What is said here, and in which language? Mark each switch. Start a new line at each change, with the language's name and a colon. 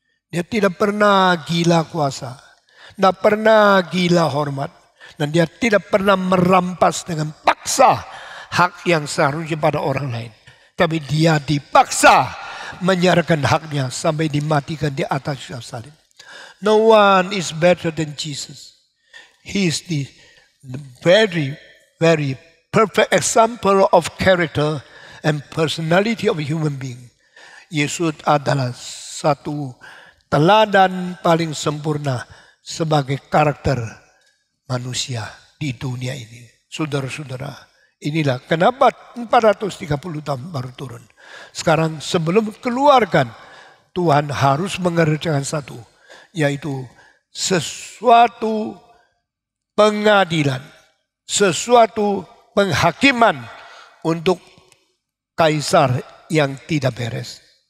Indonesian: Dia tidak pernah gila kuasa. Tidak pernah gila hormat. Dan dia tidak pernah merampas dengan paksa hak yang seharusnya pada orang lain. Tapi dia dipaksa menyerahkan haknya sampai dimatikan di atas salib.
English: No one is better than Jesus. He is the very, very perfect example of character and personality of a human being.
Indonesian: Yesus adalah satu teladan paling sempurna sebagai karakter manusia di dunia ini. Saudara-saudara, inilah kenapa 430 tahun baru turun. Sekarang sebelum keluarkan, Tuhan harus mengerjakan satu, yaitu sesuatu pengadilan, sesuatu penghakiman untuk kaisar yang tidak beres.